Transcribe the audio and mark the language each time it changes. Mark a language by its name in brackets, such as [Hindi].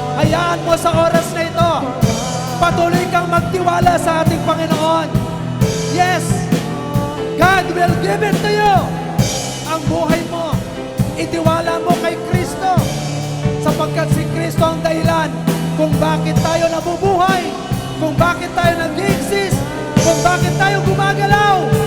[Filipino] Hayaan mo sa oras na ito, patuloy kang magtiwala sa ating Panginoon. [English] Yes, God will give it to you. [Filipino] Ang buhay mo, itiwala mo kay Kristo sapagkat si Kristo ang dahilan kung bakit tayo nabubuhay, kung bakit tayo nag-exist, kung bakit tayo gumagalaw.